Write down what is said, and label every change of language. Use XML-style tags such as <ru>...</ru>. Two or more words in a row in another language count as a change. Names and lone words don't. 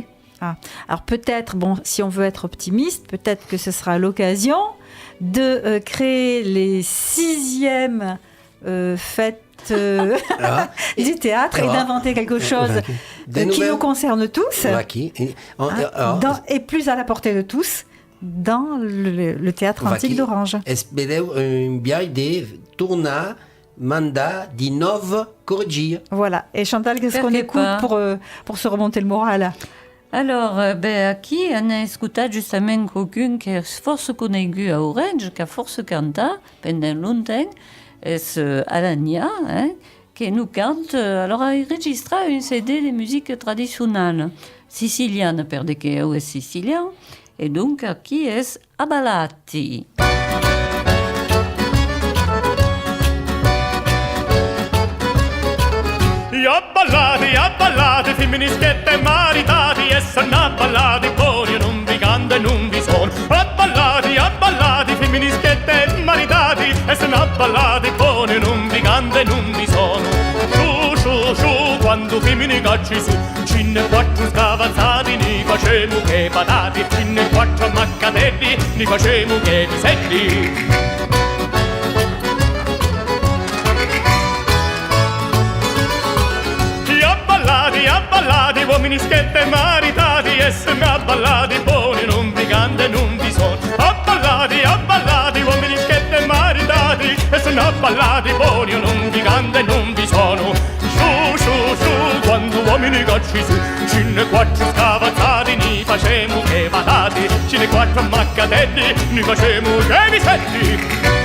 <fr>Alors peut-être, si on veut être optimiste, peut-être que ce sera l'occasion de créer les 6e fêtes du théâtre et d'inventer quelque chose qui nous concerne tous et plus à la portée de tous dans le théâtre antique d'Orange. Espereu un viatge de tornar mandat di nove corregir. Voilà. Et Chantal, qu'est-ce qu'on écoute pour se remonter le moral? Alors, aquí on a écouté justement quelqu'un qui est force connu à Orange, qui a force canta pendant longtemps, c'est Alania, qui nous cante. Alors, il enregistre un CD de musique traditionnelle sicilienne, parce qu'il est sicilien. Et donc, qui est Abballati.</fr> <scn>Abballati, femministette maritati, e sono abballati, poi non vi canta e non vi sono. Abballati, femministette maritati, e sono abballati, poi non vi canta e non vi sono. Sciù, quando femmini cacci su, cinne 4 scavazzati, ni facemo che patati, cinne 4 maccadelli, ni facemo che piselli. Abballati, uomini schette maritati, e sono abballati, buoni non vi canta e non vi sono. Abballati, uomini schette maritati, e sono abballati, buoni non vi canta e non vi sono. Sciù, quando uomini cacci su, cinne 4 scavazzati, ni facemo che patati, cinne 4 maccadelli, ni facemo che piselli.</scn>